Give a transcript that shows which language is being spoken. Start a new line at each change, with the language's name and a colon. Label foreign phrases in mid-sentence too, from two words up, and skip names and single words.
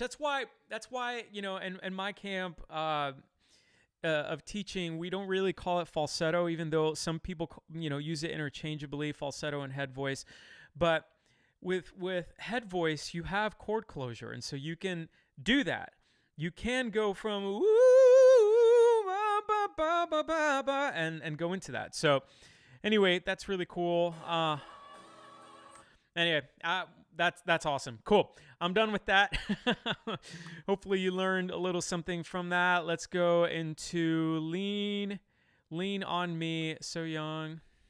English: That's why in my camp of teaching, we don't really call it falsetto, even though some people use it interchangeably, falsetto and head voice. But with head voice, you have chord closure, and so you can do that. You can go from woo, ba, ba, ba, ba, ba, and go into that. So anyway, that's really cool. Anyway, that's awesome. Cool. I'm done with that. Hopefully you learned a little something from that. Let's go into Lean on Me, Sohyang.